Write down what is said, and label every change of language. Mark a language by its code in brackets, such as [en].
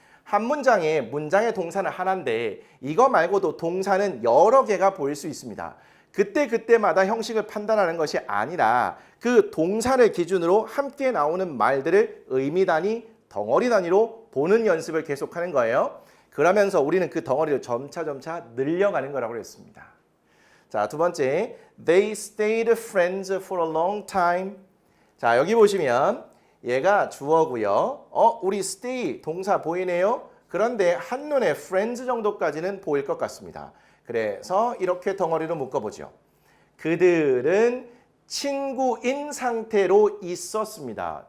[ko] 한 문장에 문장의 동사는 하나인데 이거 말고도 동사는 여러 개가 보일 수 있습니다. 그때마다 형식을 판단하는 것이 아니라 그 동사를 기준으로 함께 나오는 말들을 의미 단위, 덩어리 단위로 보는 연습을 계속하는 거예요. 그러면서 우리는 그 덩어리를 점차 늘려가는 거라고 했습니다. 자, 두 번째, [en] they stayed friends for a long time. [ko] 자, 여기 보시면 얘가 주어고요. 우리 stay 동사 보이네요. 그런데 한눈에 friends 정도까지는 보일 것 같습니다. 그래서 이렇게 덩어리로 묶어보죠. 그들은 친구인 상태로 있었습니다.